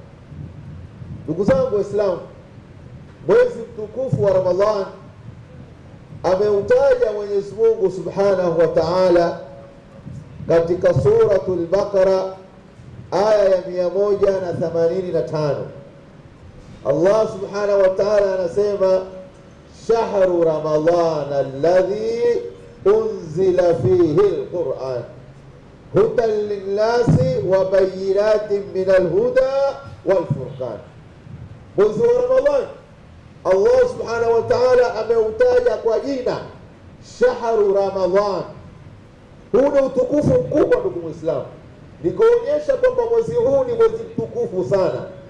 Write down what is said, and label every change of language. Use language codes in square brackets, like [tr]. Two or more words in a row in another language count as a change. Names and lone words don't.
[sw] Ndugu zangu Waislamu, mwezi mtukufu wa Ramadhani ameutaja Mwenyezi Mungu [ar] سبحانه وتعالى [sw] katika suratul Baqara aya ya 185. [ar] الله سبحانه وتعالى anasema شهر رمضان الذي أنزل فيه القرآن هدى للناس وبينات من الهدى والفرقان. [sw] Mwezi wa Ramadhani Allah [ar] سبحانه وتعالى [sw] ameutaja kwa jina [ar] شهر رمضان. [sw] Huu ni utukufu mkubwa ndugu Muislamu, ni kuonyesha kwamba mwezi huu ni mwezi mtukufu sana.